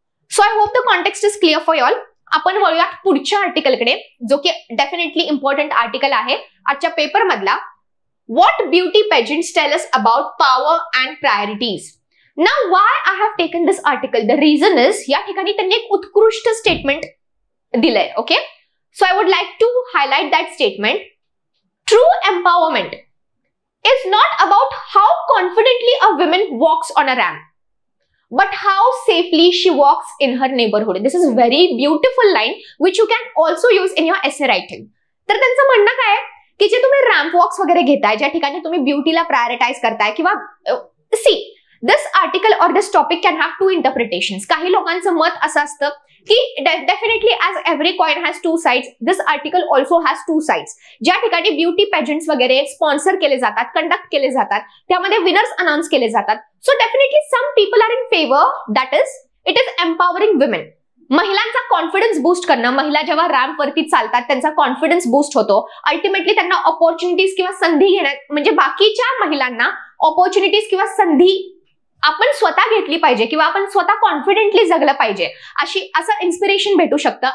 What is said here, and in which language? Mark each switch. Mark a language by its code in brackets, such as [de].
[en] So I hope the context is clear for all. [mr] आपण वळूयात पुढच्या आर्टिकलकडे जो की डेफिनेटली इम्पॉर्टंट आर्टिकल आहे आजच्या पेपर मधला. [en] What beauty pageants tell us about power and priorities. Now why I have taken this article, the reason is [mr] या ठिकाणी त्यांनी एक उत्कृष्ट स्टेटमेंट दिलंय. [en] Okay, so I would like to highlight that statement. True empowerment is not about how confidently a woman walks on a ramp but how safely she walks in her neighborhood. This is very beautiful line which you can also use in your essay writing. [mr] तर त्यांचं म्हणणं काय आहे की जे तुम्ही ramp walks वगैरे घेताय, ज्या ठिकाणी तुम्ही ब्युटीला प्रायोरिटाइज करताय किंवा [en] See this article or this topic can have two interpretations. [mr] काही लोकांचं मत असं असतं की [en] Definitely as every coin has two sides, this article also has two sides. [mr] ज्या ठिकाणी ब्युटी पेजंट्स वगैरे स्पॉन्सर केले जातात, कंडक्ट केले जातात, त्यामध्ये विनर्स अनाउन्स केले जातात. [en] So definitely some people are in favour, that is it is empowering women. [mr] महिलांचा कॉन्फिडन्स बूस्ट करणं, महिला जेव्हा रॅम्प वरती चालतात त्यांचा कॉन्फिडन्स बूस्ट होतो. अल्टिमेटली त्यांना ऑपॉर्च्युनिटीज किंवा संधी घेण्यात, म्हणजे बाकीच्या महिलांना ऑपॉर्च्युनिटीज किंवा संधी आपण स्वतः घेतली पाहिजे किंवा आपण स्वतः कॉन्फिडेंटली जगलं पाहिजे, असं इन्स्पिरेशन भेटू शकतं.